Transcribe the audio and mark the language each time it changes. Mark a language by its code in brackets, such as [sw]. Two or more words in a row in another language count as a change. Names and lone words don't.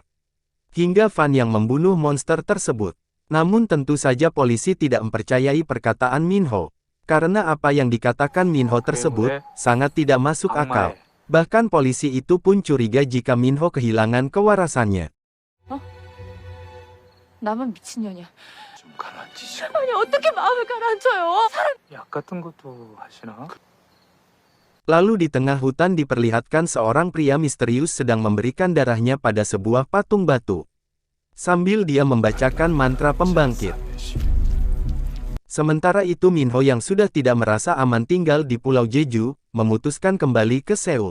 [id] Hingga Fan yang membunuh monster tersebut. Namun tentu saja polisi tidak mempercayai perkataan Minho. Karena apa yang dikatakan Minho tersebut, sangat tidak masuk akal. Bahkan polisi itu pun curiga jika Minho kehilangan kewarasannya. [ko] 나만 미친년이야. 좀 가라앉히시고. 아니 어떻게 마음을 가라앉혀요? 약 같은 것도 하시나? [id] Lalu di tengah hutan diperlihatkan seorang pria misterius sedang memberikan darahnya pada sebuah patung batu. Sambil dia membacakan mantra pembangkit. Sementara itu Minho yang sudah tidak merasa aman tinggal di Pulau Jeju, memutuskan kembali ke Seoul.